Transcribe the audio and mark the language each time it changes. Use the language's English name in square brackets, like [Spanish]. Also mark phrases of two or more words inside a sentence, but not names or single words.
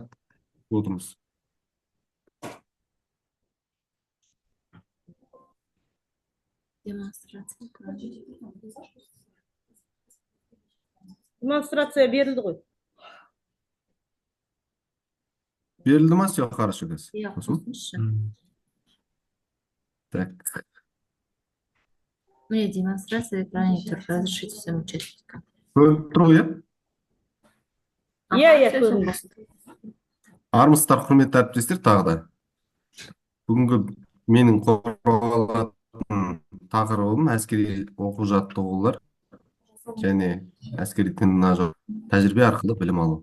[Kazakh] Отырмыз. Демонстрация берілді ғой. Берілді ма? [Russian] Все, хорошо, газ. Так. Мне демонстрация экране тұр, разрешите всем участникам. [Kazakh] Көрініп тұр ғой, Иә, көрініп. Армысыздар, құрметті әріптестер, тағы да. Бүгінгі менің қорғалатын тақырыбым әскери оқу-жаттығулар және әскери тренажер тәжірибе арқылы білім алу.